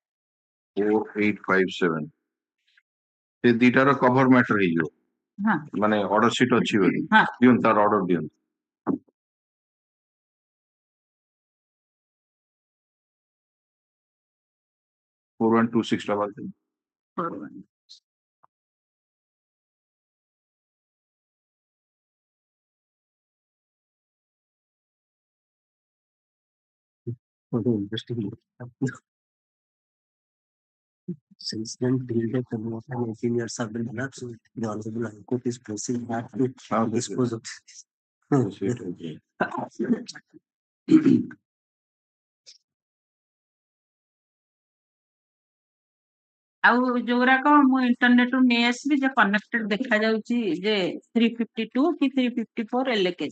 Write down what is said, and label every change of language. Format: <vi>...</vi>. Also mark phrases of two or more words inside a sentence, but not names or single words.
<or>4857 ସେ ଦିଟାର</or> <en>cover matter</en> <or>ହେଇଯିବ ମାନେ ଅର୍ଡର ସିଟ୍ ଅଛି ବୋଲି ଦିଅନ୍ତୁ ତାର ଅର୍ଡର ଦିଅନ୍ତୁ 4126 ଟା ବାଦ</or> <en>Since then, till date, the more than 18 years have been elapsed. The Honorable High Court is proceeding back to dispose of this.</en> <or>ଆଉ ଯୋଉଗୁରାକ ମୁଁ ଇଣ୍ଟରନେଟ ରୁ ନେଇ ଆସିବି ଯେ କନେକ୍ଟେଡ ଦେଖା ଯାଉଛି ଯେ 352 କି 354 ଏଲକେସ୍</or>